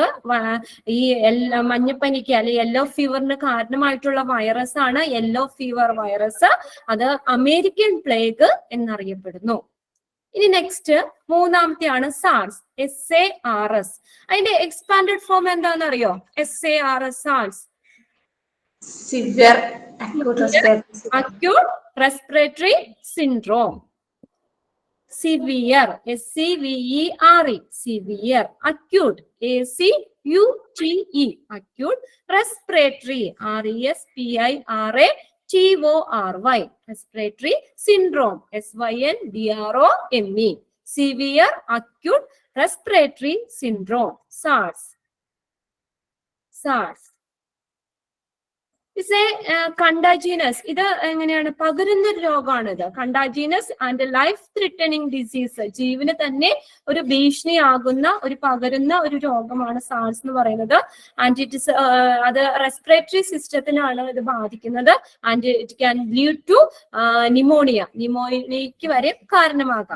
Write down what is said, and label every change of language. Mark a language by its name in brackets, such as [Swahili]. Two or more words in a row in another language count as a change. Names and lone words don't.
[Malayalam] ഈ മഞ്ഞപ്പനിക്ക് അല്ലെങ്കിൽ [English] yellow fever [Malayalam] കാരണമായിട്ടുള്ള വൈറസ് ആണ് [English] yellow fever virus. [Malayalam] അത് അമേരിക്കൻ പ്ലേഗ് എന്നറിയപ്പെടുന്നു. ഇനി നെക്സ്റ്റ് മൂന്നാമത്തെയാണ് സാർസ്, SARS. അതിന്റെ [English] expanded form [Malayalam] എന്താണെന്ന് അറിയോ? SARS, സാർസ്. [English] Severe acute respiratory. acute respiratory syndrome. Severe, SEVERE, severe, acute, ACUTE, acute respiratory, RESPIRATORY, respiratory syndrome, SYNDROME, severe acute respiratory syndrome, SARS. Is a contagious. [Malayalam] ഇത് എങ്ങനെയാണ് പകരുന്ന ഒരു രോഗമാണ് ഇത്. [English] contagious and life threatening disease, [Malayalam] ജീവന് തന്നെ ഒരു ഭീഷണിയാകുന്ന ഒരു പകരുന്ന ഒരു രോഗമാണ് സാർസ് എന്ന് പറയുന്നത്. [English] and it is അത് respiratory system [Malayalam] ഇത് ബാധിക്കുന്നത്. [English] and it can lead to pneumonia [Malayalam] വരെ കാരണമാകാം.